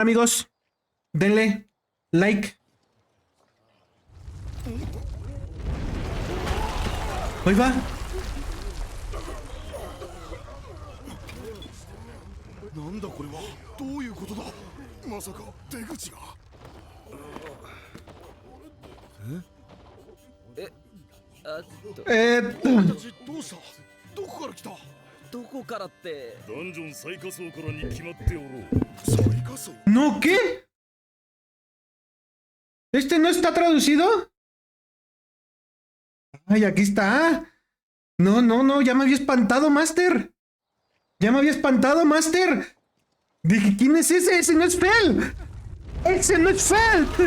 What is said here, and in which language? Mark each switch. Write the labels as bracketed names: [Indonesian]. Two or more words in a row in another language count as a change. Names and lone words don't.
[Spanish] Amigos, denle like. Ahí va. [Japanese] なんだこれはどういうことだまさか出口がたちどうしたどこから来たどこからってダンジョン最下層からに決まっておろう。最下層 [Spanish] ¿No qué? ¿Este no está traducido? Ay, aquí está. No, no, no, ya me había espantado, Master. Ya me había espantado, Master. Dije, ¿quién es ese? Ese no es Fel. Ese no es Fel.